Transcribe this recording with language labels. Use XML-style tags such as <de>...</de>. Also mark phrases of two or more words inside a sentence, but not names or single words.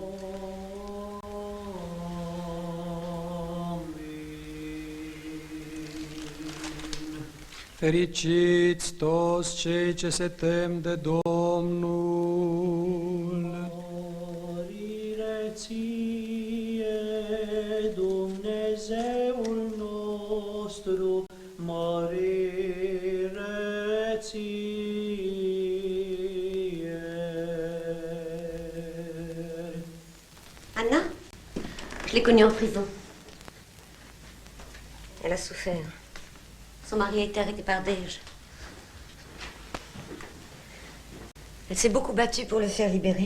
<ro>Fericiți toți cei ce se tem de Domnul. Mărire ție, Dumnezeul nostru, mărire ție.</ro> <fr>Anna, je l'ai connue en prison. Elle a souffert. Son mari a été arrêté par Dej. Elle s'est beaucoup battue pour le faire libérer.</fr>